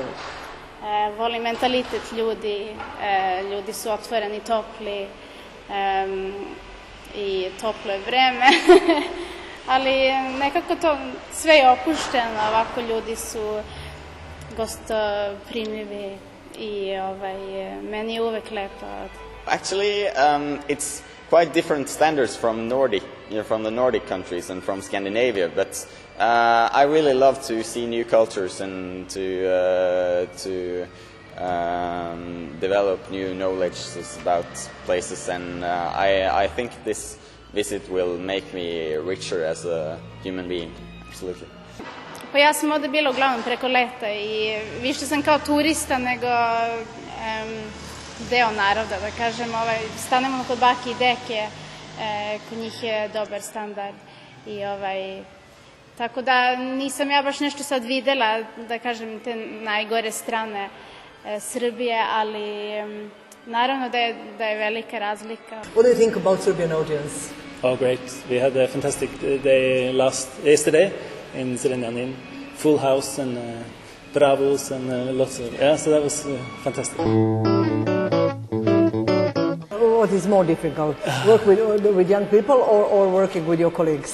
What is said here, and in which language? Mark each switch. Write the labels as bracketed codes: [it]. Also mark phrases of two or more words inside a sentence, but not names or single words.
[sr] Volim mentalitet ljudi, ljudi su otvoreni, topli i toplo je vreme, ali nekako to sve je opušteno, ovako ljudi su gostoprimljivi i meni je uvek lepo. [en] Actually, it's quite different standards from from the Nordic countries and from Scandinavia. But I really love to see new cultures and to develop new knowledge about places. And I think this visit will make me richer as a human being. Absolutely. [sr] Pa ja sam ovde bila uglavnom preko leta i više sam kao turista nego deo naroda, da kažem. Stanemo kod bake i deke, kod njih je dobar standard. Tako da nisam ja baš nešto sad videla, da kažem, te najgore strane Srbije, ali naravno da je velika razlika. [en] What do you think about Serbian audience? Oh, great. We had a fantastic day yesterday in Zrenjanin. Full house and bravos and lots of... Yeah, so that was fantastic. What is more difficult, work with young people or working with your colleagues?